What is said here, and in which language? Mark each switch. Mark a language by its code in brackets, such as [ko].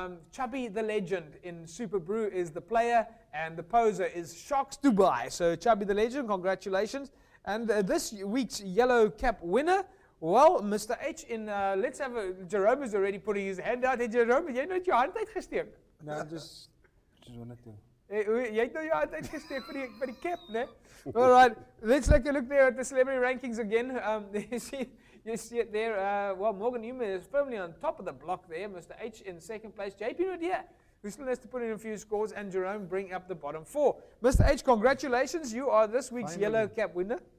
[en] Chubby the Legend in Super Brew is the player, and the poser is Sharks Dubai. So Chubby the Legend, congratulations. And this week's yellow cap winner, well, Mr. H, let's have Jerome is already putting his hand out. Hey, Jerome, [af] jy nou jou hand uitgesteek? [en] No, just wanted to. [af] Jy het nou jou hand uitgesteek vir die cap, né? [en] All right, let's take a look there at the celebrity rankings again. You see it there. Well, Morgan Newman is firmly on top of the block there. Mr. H in second place. JP Nadia, who still has to put in a few scores, and Jerome bring up the bottom four. Mr. H, congratulations. You are this week's yellow cap winner.